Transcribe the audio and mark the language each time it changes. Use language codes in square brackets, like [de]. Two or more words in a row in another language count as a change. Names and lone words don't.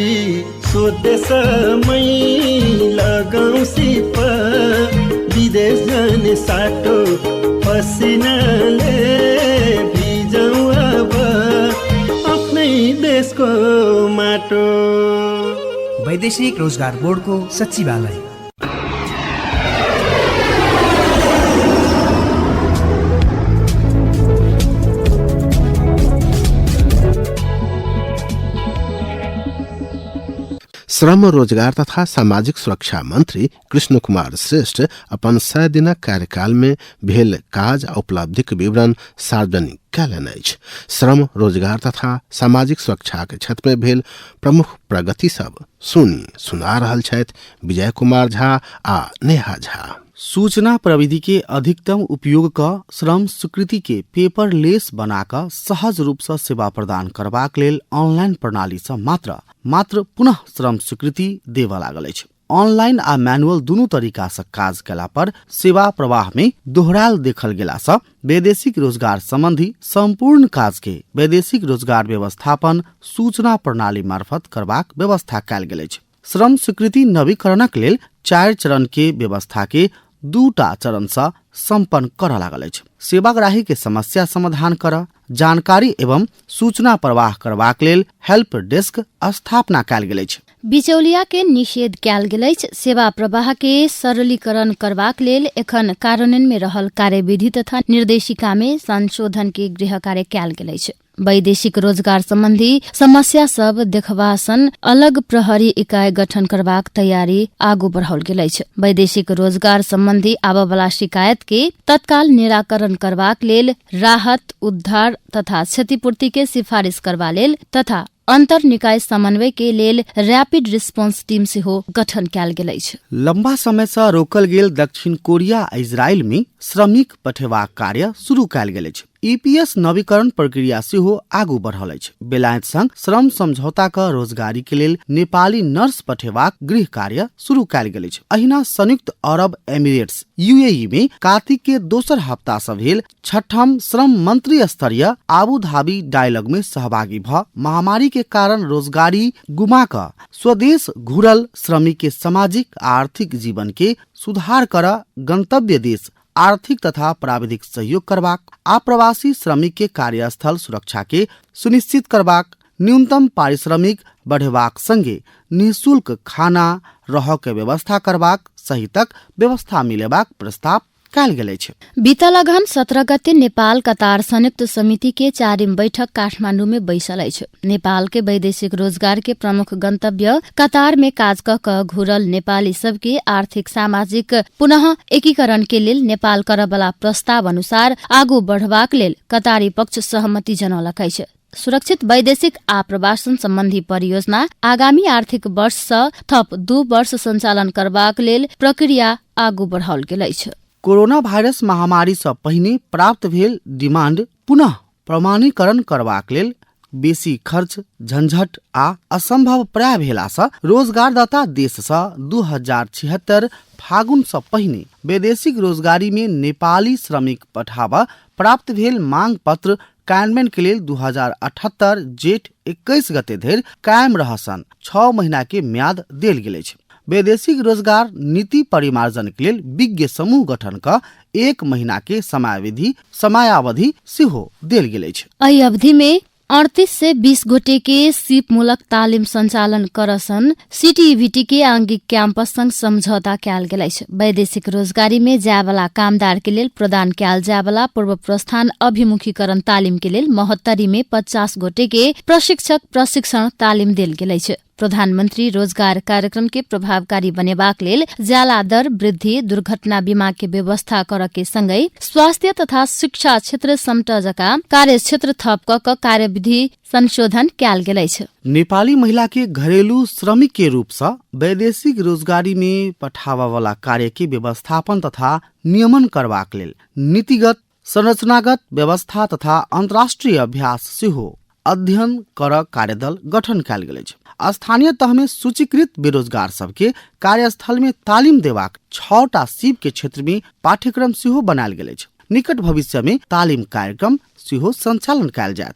[ne] स्वदेशमै लगाउँ सिप विदेश जाने साटो पसिनाले भिजाउँ अब आफ्नै देशको माटो। वैदेशिक रोजगार बोर्डको सचिवालय। [mai] श्रम रोजगार तथा सामाजिक सुरक्षा मंत्री कृष्ण कुमार श्रेष्ठ अपन 100 दिनक कार्यकाल में भेल काज आ उपलब्धिक विवरण सार्वजनिक कयलनि अछि। श्रम रोजगार तथा सामाजिक सुरक्षा के क्षेत्र में भेल प्रमुख प्रगति सब सुना रहल छथि विजय कुमार झा आ नेहा झा। सूचना प्रविधि के अधिकतम उपयोग क श्रम स्वीकृति के पेपरलेस बनाकर सहज रूप से सेवा प्रदान करबाक लेल ऑनलाइन प्रणाली से मात्र पुनः श्रम स्वीकृति देवा लागल अछि। ऑनलाइन आ मैनुअल दुनू तरीका से काज केला पर सेवा प्रवाह में दोहराल देखल गेला से वैदेशिक रोजगार संबंधी संपूर्ण काज के वैदेशिक रोजगार व्यवस्थापन सूचना प्रणाली मार्फत करबाक व्यवस्था कयल गेल अछि। श्रम स्वीकृति नवीकरणक लेल 4 चरण के व्यवस्था के 2टा चरण से संपन्न कर लागल अछि। सेवाग्राही के समस्या समाधान कर जानकारी एवं सूचना प्रवाह करबाक लेल [en] help desk [mai] स्थापना कयल गेल अछि। बिचौलिया के निषेध कयल गेल अछि। सेवा प्रवाह के सरलीकरण करबाक लेल एखन कार्यान्वयन में रहल कार्यविधि तथा निर्देशिका में संशोधन के गृह कार्य कयल गेल अछि। वैदेशिक रोजगार संबंधी समस्या सब देखबासन अलग प्रहरी इकाई गठन करबाक तैयारी आगू बढ़ाओल गेल अछि। वैदेशिक रोजगार संबंधी आबय वाला शिकायत के तत्काल निराकरण करबाक लेल राहत उद्धार तथा क्षतिपूर्ति के सिफारिश करबा लेल तथा अंतर निकाय समन्वय के लेल [en] rapid response team [mai] से हो गठन कयल गेल अछि। लंबा समय से रोकल गेल दक्षिण कोरिया आ इजराइल में श्रमिक पठेबाक कार्य शुरू कयल गेल अछि। EPS नवीकरण प्रक्रिया से हो आगू बढ़ल अछि। बेलायत संग श्रम समझौता का रोजगारी के लेल नेपाली नर्स पठेबाक गृह कार्य शुरू कयल गेल अछि। अहिना संयुक्त अरब एमिरेट्स UAE में कार्तिक के दोसर हफ्ता से भेल 6ठम श्रम मंत्री स्तरीय आबू धाबी डायलॉग में सहभागी भ महामारी के कारण रोजगारी गुमा क स्वदेश घुरल श्रमिक के सामाजिक आर्थिक जीवन के सुधार कर गंतव्य देश आर्थिक तथा प्राविधिक सहयोग करबाक, आप्रवासी श्रमिक के कार्यस्थल सुरक्षा के सुनिश्चित करबाक, न्यूनतम पारिश्रमिक बढ़ेबाक संगे निःशुल्क खाना रह के व्यवस्था करबाक सहितक व्यवस्था मिलेबाक प्रस्ताव कयल गेल अछि। बीतल अगहन 17 गते नेपाल कतार संयुक्त समिति के 4वीं बैठक काठमांडू में बैसल अछि। नेपाल के वैदेशिक रोजगार के प्रमुख गंतव्य कतार में काज क घुरल नेपाली सबके आर्थिक सामाजिक पुनः एकीकरण के लेल नेपाल करबला प्रस्ताव अनुसार आगू बढ़बाक लेल कतारी पक्ष सहमति जनौलक अछि। सुरक्षित वैदेशिक आप्रवासन सम्बन्धी परियोजना आगामी आर्थिक वर्ष सँ थप 2 वर्ष सञ्चालन करबाक लेल प्रक्रिया आगू बढ़ाओल गेल अछि। कोरोना भाइरस महामारी सँ पहिने प्राप्त भेल डिमान्ड पुनः प्रमाणीकरण करबाक लेल बेसी खर्च झंझट आ असंभव प्राय भेला सँ रोजगारदाता देश सँ 2076 फागुन सँ पहिने वैदेशिक रोजगारी में नेपाली श्रमिक पठाबा प्राप्त भेल मांग पत्र कार्यान्वयन के लेल 2078 जेठ 21 गते धरि कायम रहसन 6 महीना के म्याद देल गेल अछि। वैदेशिक रोजगार नीति परिमार्जन के लेल विज्ञ समूह गठन का 1 महीना के समयावधि सेहो देल गेल अछि। एहि अवधि में 38 से 20 गोटे के सिप मूलक तालिम संचालन करसन सीटीईवीटी के आंगिक कैंपस संग समझौता कयल गेल अछि। वैदेशिक रोजगारी में जाय वाला कामदार के लेल प्रदान कयल जाय वाला पूर्व प्रस्थान अभिमुखीकरण तालिम के लेल 72 में 50 गोटे के प्रशिक्षक प्रशिक्षण तालिम देल गेल अछि। प्रधानमन्त्री रोजगार कार्यक्रम के प्रभावकारी बनेबाक लेल ज्याला दर वृद्धि दुर्घटना बीमा के व्यवस्था कर के संगै स्वास्थ्य तथा शिक्षा क्षेत्र समट जका कार्य क्षेत्र थप क कार्यविधि संशोधन कयल गेल अछि। नेपाली महिला के घरेलू श्रमिक के रूप सँ वैदेशिक रोजगारी में पठावा वाला कार्य के व्यवस्थापन तथा नियमन करबाक लेल नीतिगत संरचनागत व्यवस्था तथा अंतर्राष्ट्रीय अभ्यास सेहो अध्ययन कर कार्यदल गठन कयल गेल अछि। स्थानीय तह में सूचीकृत बेरोजगार सबके कार्यस्थल में तालीम देबाक 6टा सिप के क्षेत्र में पाठ्यक्रम सेहो बनायल गेल अछि। निकट भविष्य में तालीम कार्यक्रम सेहो संचालन कयल जायत।